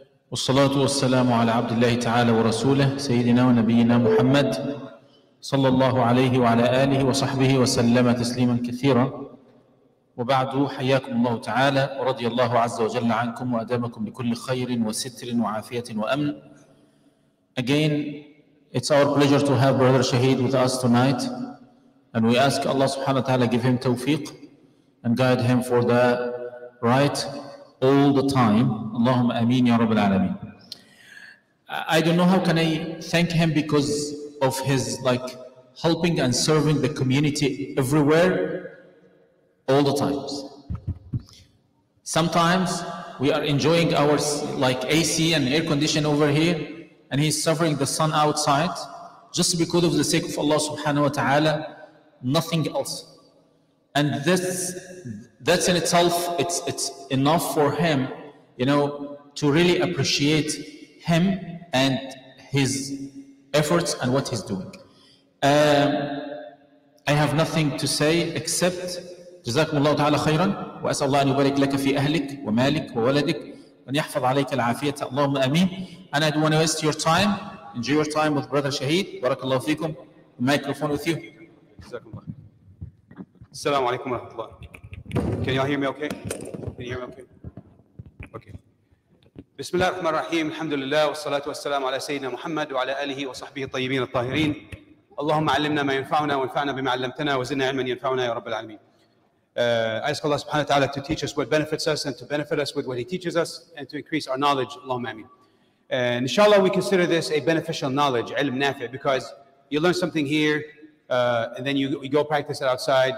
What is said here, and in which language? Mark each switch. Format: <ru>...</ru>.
<ar>والصلاة والسلام على عبد الله تعالى ورسوله سيدنا ونبينا محمد صلى الله عليه وعلى آله وصحبه وسلم تسليما كثيرا. وبعد، حياكم الله تعالى ورضي الله عز وجل عنكم وأدامكم بكل خير وستر وعافية وأمن.</ar> <en>Again, it's our pleasure to have Brother Shahid with us tonight, and we ask Allah subhanahu wa ta'ala give him tawfiq and guide him for the right all the time.</en> <ar>Allahumma ameen ya Rabbil Alameen.</ar> <en>I don't know how can I thank him because of his helping and serving the community everywhere all the times. Sometimes we are enjoying our AC and air condition over here, and he's suffering the sun outside just because of the sake of Allah subhanahu wa ta'ala, nothing else. And that's in itself, it's enough for him, to really appreciate him and his efforts and what he's doing. I have nothing to say except</en> <ar>جزاكم الله تعالى خيرا، وأسأل الله أن يبارك لك في أهلك ومالك وولدك وأن يحفظ عليك العافية، اللهم آمين.</ar> <en>And I don't want to waste your time. Enjoy your time with Brother Shahid.</en> <ar>بارك الله فيكم.</ar> <en>The microphone with you.</en> <ar>جزاكم الله. السلام عليكم ورحمة الله.</ar> <en>Can you all hear me okay? Can you hear me okay? Okay.</en> <ar>بسم الله الرحمن الرحيم، الحمد لله والصلاة والسلام على سيدنا محمد وعلى آله وصحبه الطيبين الطاهرين. اللهم علمنا ما ينفعنا وانفعنا بما علمتنا وزدنا علما ينفعنا يا رب العالمين.</ar> <en>I ask Allah subhanahu wa ta'ala to teach us what benefits us and to benefit us with what He teaches us and to increase our knowledge. Allahumma ameen. And inshallah, we consider this a beneficial knowledge, ilm nafi, because you learn something here and then you go practice it outside.</en>